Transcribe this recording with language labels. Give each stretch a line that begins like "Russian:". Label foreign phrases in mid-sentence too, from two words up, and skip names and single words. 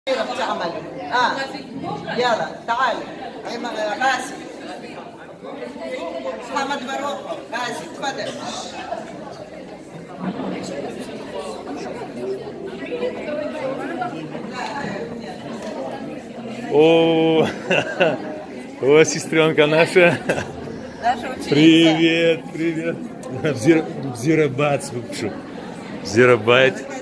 Arabic: بتعمل. يلا تعال. هي غازي. محمد فاروق غازي تفضل.
Russian: О, о, сестренка наша. Привет, привет. Взирабац, Взирабайт.